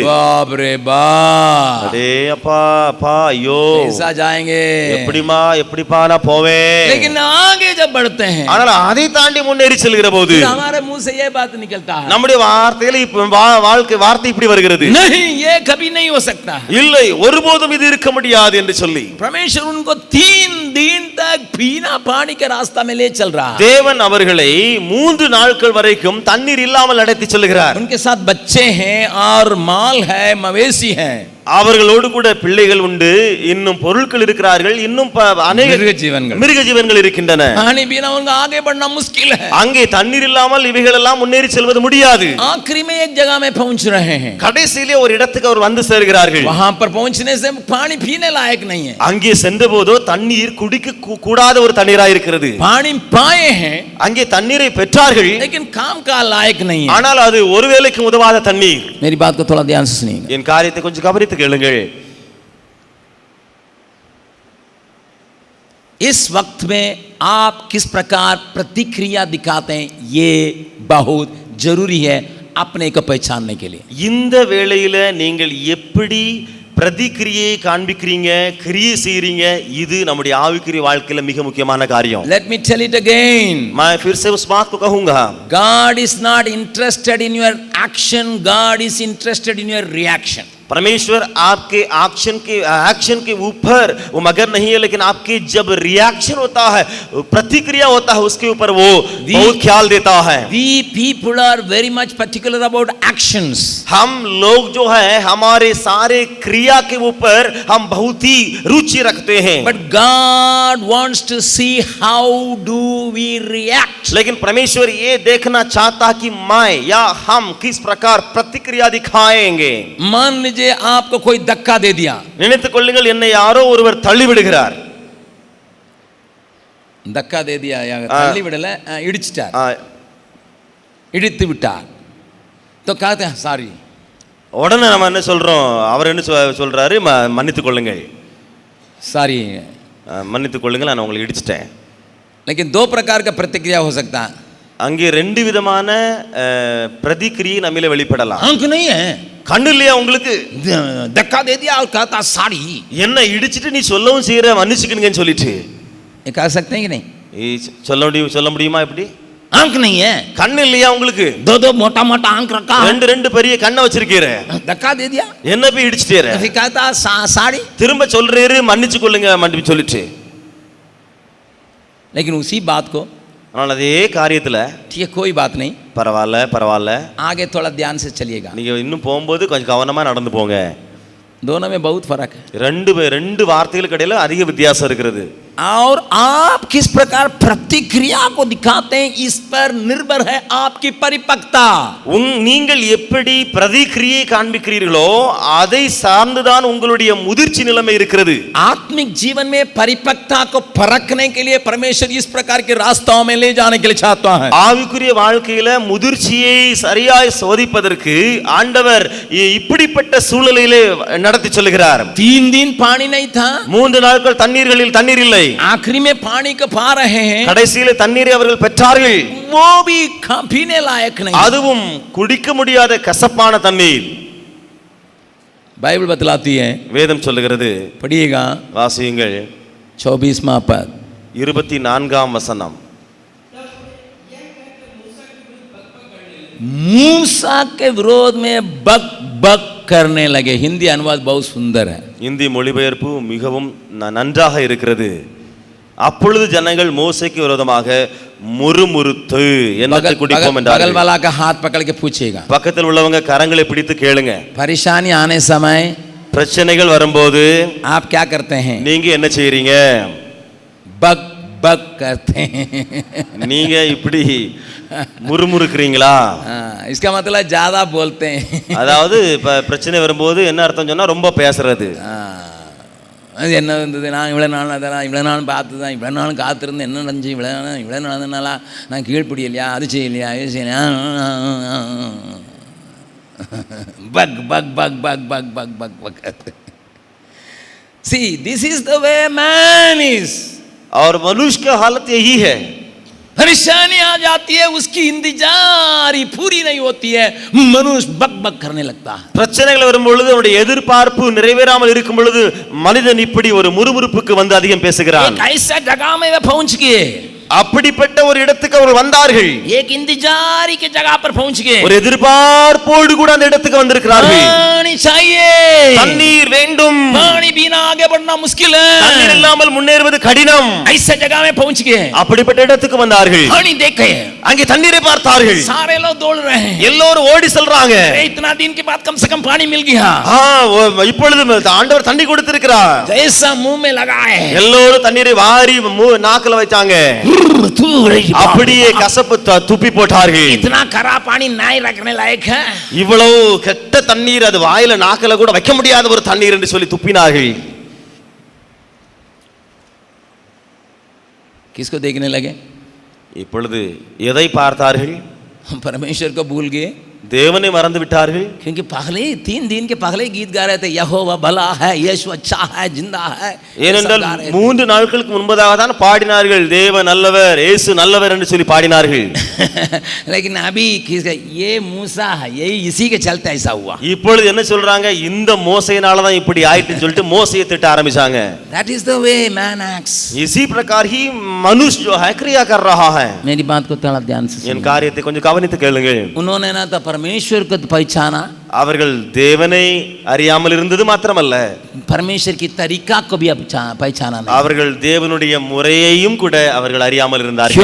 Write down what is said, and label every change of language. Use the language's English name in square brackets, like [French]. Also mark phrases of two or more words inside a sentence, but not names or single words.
[Hindi] बाप रे बाप, [Tamil] அடே அப்பா அப்பா ஐயோ, [Hindi] कैसा जाएंगे, [Tamil] எப்படிப்பா நான் போவேன். [Hindi] लेकिन आगे जब बढ़ते हैं, [Tamil] ஆனால் அதை தாண்டி முன்னேறி செல்கிற போது [Hindi] फिर हमारे मुंह से ये बात निकलता है, [Tamil] நம்முடைய வார்த்தையில வார்த்தை இப்படி வருகிறது, [Hindi] नहीं ये कभी नहीं हो सकता है, [Tamil] இல்லை ஒருபோதும் இது இருக்க முடியாது என்று சொல்லி. [Hindi] परमेश्वर उनको 3 दिन तक बिना पानी के रास्ता में ले चल रहा है. [Tamil] தேவன் அவர்களை 3 நாட்கள் வரைக்கும் தண்ணீர் இல்லாமல் நடத்தி செல்கிறார். [Hindi] उनके साथ बच्चे हैं और माल है, मवेशी है, [Tamil] அவர்களோடு கூட பிள்ளைகள் உண்டு, இன்னும் பொருட்கள் இருக்கிறார்கள், இன்னும் अनेक மிருக ஜீவன்கள் இருக்கின்றன. [Hindi] पानी बिना उनका आगे बढ़ना मुश्किल है. [Tamil] அங்கே தண்ணீர் இல்லாமல் இவைகள் எல்லாம் முன்னேறி செல்வது முடியாது. [Hindi] आखिरी में एक जगह में पहुंच रहे हैं, [Tamil] கடைசியிலே ஒரு இடத்துக்கு அவர் வந்து சேர்கிறார்கள். [Hindi] वहां पर पहुंचने से पानी पीने लायक नहीं है. [Tamil] அங்கே சென்றபோதோ தண்ணீர் குடிக்க கூடாத ஒரு தண்ணீராக இருக்கிறது. [Hindi] पानी पाए हैं, [Tamil] அங்கே தண்ணீரை பெற்றார்கள், [Hindi] लेकिन काम का लायक नहीं है. [Tamil] ஆனால் அது ஒரு வேளைக்கு உதவாத தண்ணீர். [Hindi] मेरी बात को थोड़ा ध्यान से सुनिएगा. [Tamil] என் காரியத்தை கொஞ்சம் கவனித்து கேளுங்கள். [Hindi] इस वक्त में आप किस प्रकार प्रतिक्रिया दिखाते हैं, ये बहुत जरूरी है अपने को पहचानने के लिए. [Tamil] இந்த வேளையில நீங்கள் எப்படி பிரதிக்கிரியை காண்பிக்கிறீங்க, கிரியை செய்றீங்க, இது நம்முடைய ஆவிக்குரிய வாழ்க்கையில மிக முக்கியமான காரியம். [English] Let me tell it again. [Hindi] मैं फिर से उस बात को कहूंगा. [English] God is not interested in your action, God is interested in your reaction. [Hindi] परमेश्वर आपके एक्शन के ऊपर वो मगर नहीं है, लेकिन आपके जब रिएक्शन होता है, प्रतिक्रिया होता है, उसके ऊपर वो बहुत ख्याल देता है. [English] We people are very much particular about actions. [Hindi] हम लोग जो है हमारे सारे क्रिया के ऊपर हम बहुत ही रुचि रखते हैं. [English] But God wants to see how do we react. [Hindi] लेकिन परमेश्वर ये देखना चाहता कि मैं या हम किस प्रकार प्रतिक्रिया दिखाएंगे. मान लीजिए आपको कोई धक्का दे दिया, [Tamil] நினைத்துக் கொள்ளுங்கள், என்னை யாரோ ஒருவர் தள்ளி விடுகிறார். [Hindi] धक्का दे दिया या [Tamil] தள்ளி விடல, இடிச்சிட்டார், இடித்து விட்டார், [Hindi] तो कहते हैं சாரி. [Tamil] உடனே நம்ம என்ன சொல்றோம், அவர் என்ன சொல்றாரு, மன்னித்துக் கொள்ளுங்கள், சாரி, மன்னித்துக் கொள்ளுங்கள், நான் உங்களை இடிச்சிட்டேன். [Hindi] लेकिन 2 प्रकार का प्रतिक्रिया हो सकता है. [Tamil] அங்கே 2 விதமான பிரதிக்ரியை நம்மில வெளிப்படலாம். [Hindi] आंख नहीं है, [Tamil] கண்ணு இல்லையா உங்களுக்கு, [Hindi] धक्का दे दिया और कहता सारी, [Tamil] என்ன இடிச்சிட்டு நீ சொல்லவும் செய்யற, மன்னிச்சுக்கணுங்கன்னு சொல்லிட்டு [Hindi] ये कह सकते हैं कि नहीं? [Tamil] சொல்ல முடியுமா? எப்படி [Hindi] आंख नहीं है, [Tamil] கண்ணு இல்லையா உங்களுக்கு, [Hindi] 2 मोटा मोटा आंख रखा, [Tamil] 2 பெரிய கண்ணை வச்சிருக்கீர, [Hindi] धक्का दे दिया, [Tamil] என்ன போய் இடிச்சிட்டீர, [Hindi] फिर कहता साड़ी, [Tamil] திரும்ப சொல்றீரு மன்னிச்சு கொள்ளுங்க மன்னிப்பு சொல்லிட்டு. [Hindi] लेकिन उसी बात को, [Tamil] ஆனால் அதே காரியத்துல [Hindi] ठीक है कोई बात नहीं, [Tamil] பரவாயில்ல, [Hindi] आगे थोड़ा ध्यान से चलिएगा. [Tamil] நீங்க இன்னும் போகும்போது கொஞ்சம் கவனமா நடந்து போங்க. [Hindi] दोनों में बहुत फर्क है. [Tamil] 2 வார்த்தைகளுக்கு இடையில அதிக வித்தியாசம் இருக்கிறது. [Hindi] और आप किस प्रकार प्रतिक्रिया को दिखाते हैं, इस पर निर्भर है आपकी परिपक्वता. [Tamil] நீங்கள் எப்படி பிரதிக்ரியை காண்பிக்கிறீர்களோ அதை சார்ந்துதான் உங்களுடைய முதிர்ச்சி நிலைமை இருக்கிறது. [Hindi] आत्मिक जीवन में परिपक्वता को परखने के लिए परमेश्वर इस प्रकार के रास्तों में ले जाने के लिए चाहता है. [Tamil] ஆவிக்குரிய வாழ்க்கையில முதிர்ச்சியை சரியாய் சோதிப்பதற்கு ஆண்டவர் இப்படிப்பட்ட சூழ்நிலையிலே நடத்தி செல்கிறார். [Hindi] 3 दिन पानी नहीं था, [Tamil] 3 நாட்கள் தண்ணீர் இல்லை, [Hindi] आखिरी में पानी को पा रहे हैं, [Tamil] கடைசியில தண்ணீரை அவர்கள் பெற்றார்கள். [Hindi] वो भी पीने लायक नहीं. [Tamil] அதுவும் குடிக்க முடியாத கசப்பான தண்ணீர். [Hindi] बाइबल बतलाती है, [Tamil] வேதம் சொல்லுகிறது, [Hindi] पढ़िएगा [Tamil] வாசியுங்கள் [Hindi] 24वां पद [Tamil] 24ஆம் வசனம். [Hindi] मूसा के विरोध में बक बक करने लगे. हिंदी अनुवाद बहुत सुंदर है. [Tamil] இந்தி மொழிபெயர்ப்பு மிகவும் நன்றாக இருக்கிறது. அப்பொழுது ஜனங்கள் மோசேக்கு விரோதமாக முறுமுறுத்து என்னத்தை குடிப்போம் என்றார்கள். [Hindi] बगल वाला का हाथ पकड़ के पूछेगा. [Tamil] பக்கத்தில் உள்ளவங்க கரங்களை பிடித்து கேளுங்க. [Hindi] परेशानी आने समय, [Tamil] பிரச்சனைகள் வரும்போது [Hindi] आप क्या करते हैं? [Tamil] நீங்க என்ன செய்றீங்க? [Hindi] बक बक करते हैं. [Tamil] நீங்க இப்படி முறுமுறுக்கிறீங்களா? [Hindi] इसका मतलब ज्यादा बोलते हैं. [Tamil] அதாவது பிரச்சனை வரும்போது என்ன அர்த்தம் சொன்னா ரொம்ப பேசுறது. அது என்ன இருந்தது, நான் இவ்வளோ நாள் அதெல்லாம் இவ்வளோ நாள் பார்த்து தான் இவ்வளோ நாள் காத்திருந்து என்ன நடந்துச்சு, இவ்வளோ நடந்ததுனால நான் கீழ்ப்படியலையா, அது செய்யலையா, இது செய்யலையா, பக் பக் பக் பக் பக் பக் பக் பக். [English] See, this is the way man is. [Hindi] और मनुष्य का हालत यही है. परेशानी आ जाती है, उसकी इंतजारी पूरी नहीं होती है, मनुष्य बक बक करने लगता है. [Tamil] பிரச்சனைகள் வரும் பொழுது அவருடைய எதிர்பார்ப்பு நிறைவேறாமல் இருக்கும் பொழுது மனிதன் இப்படி ஒரு முறுமுறுப்புக்கு வந்து அதிகம் பேசுகிறான். [Hindi] एक ऐसा जगह में वे पहुंच गए, [Tamil] அப்படிப்பட்ட ஒரு இடத்துக்கு அவர்கள் வந்தார்கள். [Hindi] एक इंतजारी के जगह पर पहुंच गए. [Tamil] ஒரு எதிர்பார்ப்போடு கூட அந்த இடத்துக்கு வந்திருக்கிறார்கள். [Hindi] पानी चाहिए, [Tamil] தண்ணீர் வேண்டும். [Hindi] पानी बिना आगे बढ़ना मुश्किल है, [Tamil] தண்ணீர் இல்லாமல் முன்னேறுவது கடினம். [Hindi] ऐसे जगह में पहुंच गए. [Tamil] அப்படிப்பட்ட இடத்துக்கு வந்தார்கள். [Hindi] पानी देखे, [Tamil] அங்கே தண்ணீரை பார்த்தார்கள். [Hindi] सारे लोग दौड़ रहे हैं, [Tamil] எல்லோரும் ஓடி செல்றாங்க. [Hindi] इतना दिन के बाद कम से कम पानी मिल गया. [Tamil] இப்பொழுது ஆண்டவர் தண்ணி கொடுத்திருக்கிறார். [Hindi] जैसा मुंह में लगाए, [Tamil] எல்லோரும் தண்ணீரை வாரி நாக்குல வச்சாங்க. அப்படியே கசப்பு துப்பி போட்டார்கள். [Hindi] इतना खरा पानी नहीं रखने लायक है. [Tamil] இவ்வளவு கெட்ட தண்ணீர் அது வாயில நாக்குல கூட வைக்க முடியாத ஒரு தண்ணீர் என்று சொல்லி துப்பினார்கள். [Hindi] किसको देखने लगे? [Tamil] இப்பொழுது எதை பார்த்தார்கள்? [Hindi] परमेश्वर को भूल गए, [Tamil] தேவனை மறந்து விட்டார்கள். [Hindi] क्योंकि पहले 3 दिन के पहले गीत गा रहे थे, यहोवा भला है, यीशु अच्छा है, जिंदा है. [Tamil] ஏனென்றால் 3 நாட்களுக்கு முன்பதாக தான் பாடினார்கள், தேவன் நல்லவர், இயேசு நல்லவர் என்று சொல்லி பாடினார்கள். [Hindi] लेकिन अभी ये मूसा है, ये इसी के चलते ऐसा हुआ. [Tamil] இப்பொழுது என்ன சொல்றாங்க? இந்த மோசேயினால தான் இப்படி ஆயிட்டுன்னு சொல்லிட்டு மோசேயை திட்ட ஆரம்பிச்சாங்க. [English] That is the way man acts. [Hindi] इसी प्रकार ही मनुष्य जो है क्रिया कर रहा है. मेरी बात को थोड़ा ध्यान से [Tamil] என் காரியத்தை கொஞ்சம் கவனித்து கேளுங்கள். [Hindi] उन्होंने ना तो परमेश्वर को पहचाना, [Tamil] அவர்கள் தேவனை அறியாமல் இருந்தது மாத்திரமல்ல, [Hindi] परमेश्वर की तरीका को भी पहचाना नहीं. [Tamil] அவர்கள் தேவனுடைய முறையையும் கூட அவர்கள் அறியாமல் இருந்தார்கள்.